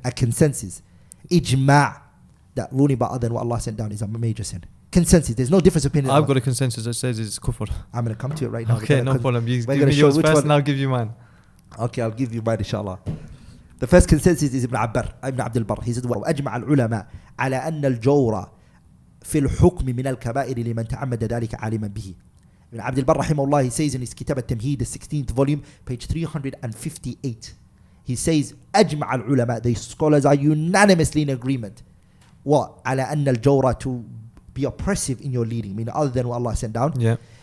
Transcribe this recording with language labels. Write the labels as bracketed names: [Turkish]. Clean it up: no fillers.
[English] A consensus. Ijma' that ruling by other than what Allah sent down is a major sin. Consensus. There's no difference of opinion. I've got a consensus that says it's kufr. I'm going to come to it right now. Okay, no problem. You give me yours first and I'll give you mine. Okay, I'll give you mine inshallah. The first consensus is Ibn Abdul Barr. He said, [Arabic] وأجمع العلماء على أن الجور في الحكم من الكبائر لمن تعمد ذلك عالما به. [English] Ibn Abdul Barr rahimahullah, he says in his Kitab al-Tamheed, the 16th volume, page 358, he says, [Arabic] أجمع العلماء, [English] the scholars are unanimously in agreement. What? [Arabic] على أن الجور, [English] to be oppressive in your leading, meaning other than what Allah sent down. Yeah.